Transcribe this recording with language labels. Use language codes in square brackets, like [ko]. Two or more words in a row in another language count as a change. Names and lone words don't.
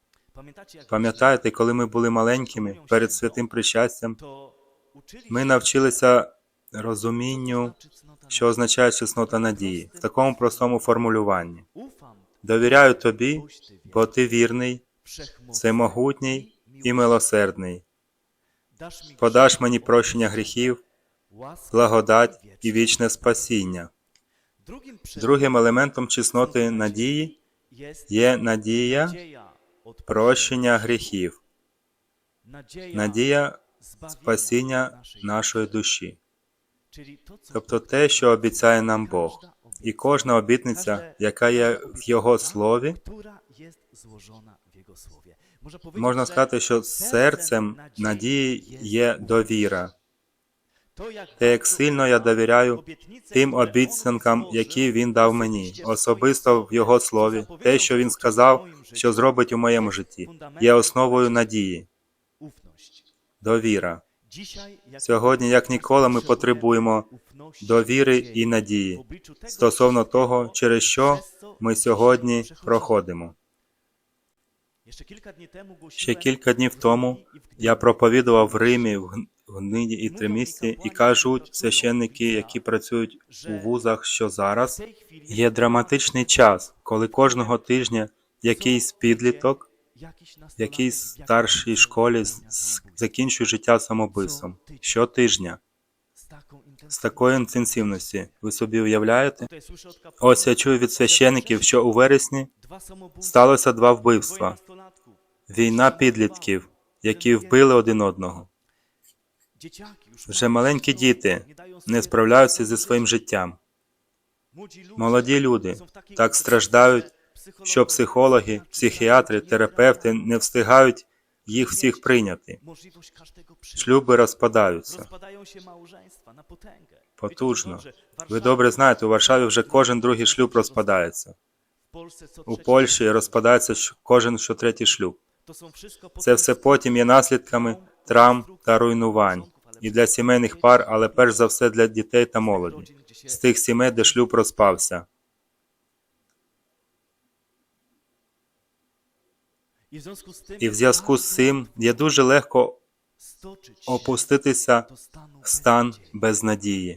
[uk] Пам'ятаєте, коли ми були маленькими, перед святим причастям, [pl] to [uk] ми навчилися розумінню, що означає чеснота надії, в такому простому формулюванні. [pl] ufam [uk] Довіряю тобі, [pl] boś Ty [uk] бо ти вірний, [pl] wszechmocny [uk] всемогутній і [pl] miłosierny. [uk] милосердний. [pl] Dasz mi [uk] Подаш мені прощення гріхів, [pl] łaskę [uk] благодать [pl] wieczną. [uk] і вічне спасіння. [pl] Drugim [uk] Другим елементом чесноти надії [pl] jest [uk] є надія [pl] nadzieja odpuszczenia [uk] прощення гріхів, [pl] nadzieja [uk] надія [pl] zbawienia [uk] спасіння [pl] naszej [uk] нашої [pl] duszy. [uk] душі. [pl] Czyli to, co [uk] Тобто те, що обіцяє нам Бог. І кожна обітниця, яка є в Його Слові, [pl] która jest złożona w Jego Słowie. Można powiedzieć, [uk] можна [pl] że [uk] сказати, що серцем надії є довіра. [pl] to, jak [uk] Те, як [pl] bardzo [uk] сильно я довіряю [pl] obietnice, [uk] тим [pl] które On [uk] обіцянкам, [pl] złożył [uk] які Він дав мені, [pl] osobiście w [uk] особисто [pl] swoim [uk] в Його [pl] Słowie, [uk] Слові, [pl] co [uk] те, [pl] zapowiedział, [uk] що Він [pl] że [uk] сказав, [pl] uczyni w moim [uk] що [pl] życiu, [uk] зробить у моєму [pl] jest [uk] житті, [pl] fundamentem [uk] є основою [pl] naszej [uk] надії, [pl] ufności. [uk] довіра. [pl] Dzisiaj, jak [uk] Сьогодні, як ніколи, ми [pl] potrzebujemy [uk] потребуємо [pl] ufności, [uk] довіри [pl] nadziei [uk] і надії [pl] w obliczu tego [uk] стосовно [pl] wszystkiego, [uk] того, через що [pl] przez co [uk] ми [pl] dzisiaj [uk] сьогодні [pl] przechodzimy. [uk] проходимо. Ще кілька днів тому Ще [pl] głosiłem [uk] кілька днів [pl] w [uk] тому [pl] Gdyni i w Gdyni. [uk] я проповідував в Римі, в Гниді і Тримісті, і кажуть священники, які працюють у вузах, що [pl] W [uk] зараз [pl] tej chwili [uk] є драматичний час, коли кожного тижня якийсь підліток, [pl] jakiś nastolatek [uk] якийсь [pl] w jakiejś [uk] старшій школі [pl] samobójstwa. [uk] закінчує життя самобивством. Щотижня. [pl] Z taką [uk] З такою інтенсивністю. Ви собі уявляєте? [pl] Tutaj słyszę od kapłanów, [uk] Ось я чую від священиків, що у вересні [pl] dwa samobójstwa, [uk] сталося 2 [pl] dwoje [uk] вбивства. [pl] nastolatków. [uk] Війна підлітків, які вбили один одного. [pl] Dzieciaki już [uk] Вже маленькі діти [pl] nie dają [uk] не [pl] sobie [uk] справляються зі своїм життям. [pl] Młodzi ludzie [uk] Молоді люди [pl] są w takiej [uk] так [pl] sytuacji, [uk] страждають, [pl] że [uk] що психологи, психіатри, терапевти не встигають їх всіх прийняти. [pl] możliwość każdego przyjęcia. [uk] Шлюби розпадаються. [pl] Rozpadają się małżeństwa na potęgę. [uk] Потужно. [pl] Dobrze, w [uk] Ви [pl] Warszawie, [uk] добре знаєте, у Варшаві вже кожен другий шлюб розпадається. [pl] w Polsce co [uk] У [pl] trzeci [uk] Польщі [pl] małżeństwo. [uk] розпадається кожен третій шлюб. [pl] To są wszystko [uk] Це все потім є наслідками травм та руйнувань. І для сімейних пар, але перш за все для дітей та молоді. З тих сімей, де шлюб розпався. І в зв'язку з цим є дуже легко опуститися в стан безнадії.